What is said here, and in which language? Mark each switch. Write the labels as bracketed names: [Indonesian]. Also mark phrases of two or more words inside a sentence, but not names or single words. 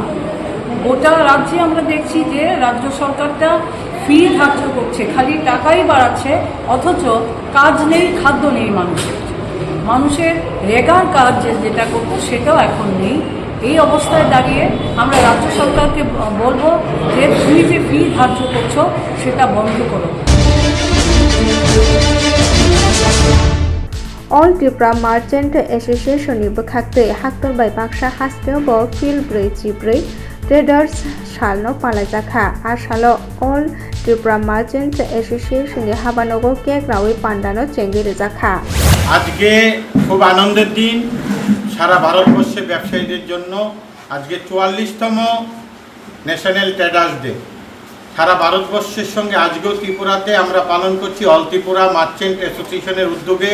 [Bangla] গোটা রাজ্যে আমরা দেখছি যে রাজ্য সরকারটা ফি ধার্য করছে, খালি টাকাই বাড়াচ্ছে, অথচ কাজ নেই, খাদ্য নেই মানুষের রেগার কাজ যেটা করতো সেটাও এখন নেই। এই অবস্থায় দাঁড়িয়ে আমরা রাজ্য সরকারকে বলবো যে তুমি যে ফি ধার্য করছো সেটা বন্ধ করো। [Kok Borok] All Tripura Merchant Association ni bkhakte haktor bai baksa hasteo bo fil brei chibrei traders salno palajakha asalo All Tripura Merchant Association ni habanogo kek rawi pandano chengi rejakha। [Bangla] আজকে খুব আনন্দের দিন সারা ভারতবর্ষে ব্যবসায়ীদের জন্য। আজকে 44তম ন্যাশনাল ট্রেডার্স ডে। সারা ভারতবর্ষের সঙ্গে আজকেও ত্রিপুরাতে আমরা পালন করছি অল ত্রিপুরা মার্চেন্ট অ্যাসোসিয়েশনের উদ্যোগে।